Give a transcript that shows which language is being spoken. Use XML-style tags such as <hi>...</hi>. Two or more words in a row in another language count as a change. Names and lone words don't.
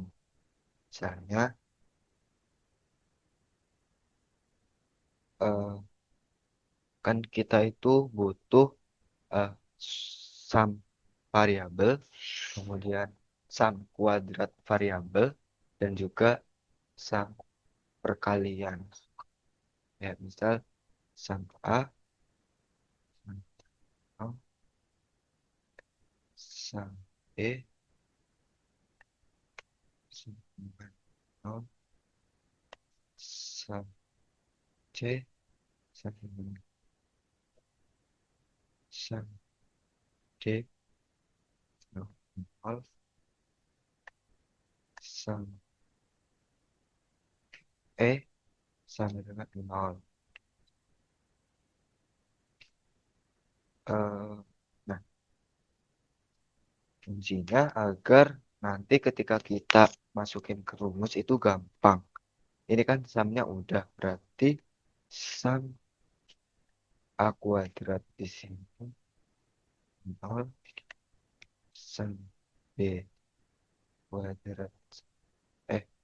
<id>Misalnya eh, kan kita itu butuh eh, sum variabel, kemudian sum kuadrat variabel dan juga sum perkalian. Ya, misal sum A, sum O, sum B, sum O, sum C, sum sum D, no, nol, sum E sama dengan nol. Eh, nah, fungsinya agar nanti ketika kita masukin ke rumus itu gampang. Ini kan sumnya udah berarti sum A kuadrat di sini nol, sum B kuadrat eh</id>